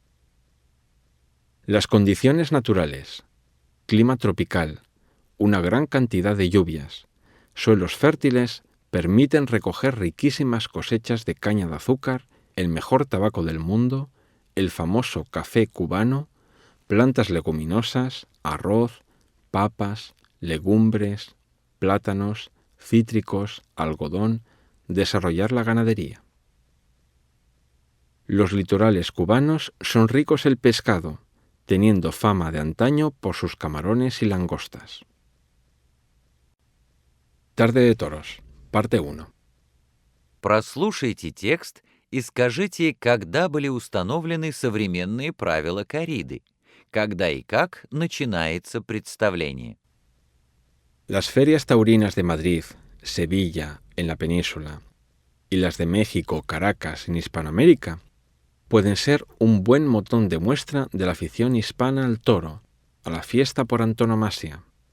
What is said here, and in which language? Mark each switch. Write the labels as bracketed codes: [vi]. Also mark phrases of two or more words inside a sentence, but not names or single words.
[es] Las condiciones naturales: clima tropical, una gran cantidad de lluvias, suelos fértiles permiten recoger riquísimas cosechas de caña de azúcar, el mejor tabaco del mundo, el famoso café cubano, plantas leguminosas, arroz, papas, legumbres, plátanos, cítricos, algodón, desarrollar la ganadería. Los litorales cubanos son ricos en pescado, teniendo fama de antaño por sus camarones y langostas. Tarde de toros, parte 1. [ru] Прослушайте текст и скажите, когда были установлены современные правила корриды, когда и как начинается представление. [es] Las ferias taurinas de Madrid, Sevilla, en la península, y las de México, Caracas, en Hispanoamérica, pueden ser un buen botón de muestra de la afición hispana al toro, a la fiesta por antonomasia.